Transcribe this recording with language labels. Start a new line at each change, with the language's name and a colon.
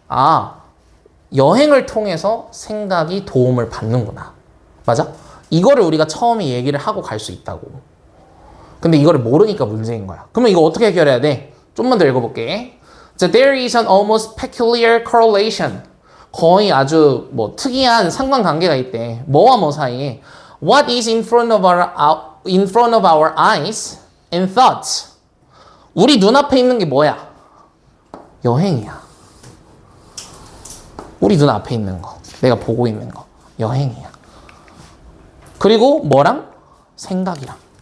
Korean: 아, 여행을 통해서 생각이 도움을 받는구나. 맞아? 이거를 우리가 처음에 얘기를 하고 갈 수 있다고. 근데 이거를 모르니까 문제인 거야. 그러면 이거 어떻게 해결해야 돼? 좀만 더 읽어볼게.
English: So there is an almost peculiar correlation.
Korean: 거의 아주 뭐 특이한 상관관계가 있대. 뭐와 뭐 사이에.
English: What is in front of our eyes and thoughts.
Korean: 우리 눈앞에 있는 게 뭐야? 여행이야. 우리 눈앞에 있는 거. 내가 보고 있는 거. 여행이야. 그리고 뭐랑? 생각이랑.